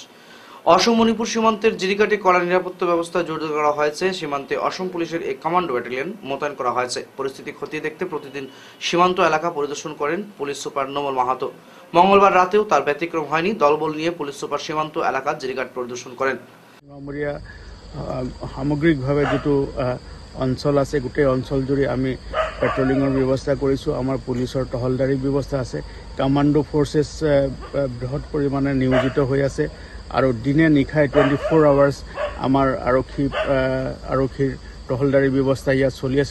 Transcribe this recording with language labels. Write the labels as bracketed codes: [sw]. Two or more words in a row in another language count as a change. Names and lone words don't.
[bn] অসম মণিপুর সীমান্তের জিরিকাটে কড়া নিরাপত্তা ব্যবস্থা জোরদার করা হয়েছে। সীমান্তে অসম পুলিশের এক কমান্ডো ব্যাটালিয়ন মোতায়েন করা হয়েছে। পরিস্থিতি খতিয়ে দেখতে প্রতিদিন সীমান্ত এলাকা পরিদর্শন করেন পুলিশ সুপার নোমল মাহাতো। মঙ্গলবার রাতেও তার ব্যতিক্রম হয়নি। দলবল নিয়ে পুলিশ সুপার সীমান্ত এলাকা জিরিকাট পরিদর্শন করেন। [as] সামগ্রিকভাৱে যেটো অঞ্চল আছে, গোটেই অঞ্চল জুৰি আমি পেট্ৰলিঙৰ ব্যৱস্থা কৰিছোঁ। আমাৰ পুলিচৰ টহলদাৰী ব্যৱস্থা আছে। [en] commando forces [as] বৃহৎ পৰিমাণে নিয়োজিত হৈ আছে আৰু দিনে নিশাই 24 আৱাৰ্ছ আমাৰ আৰক্ষীৰ টহলদাৰী ব্যৱস্থা ইয়াত চলি আছে।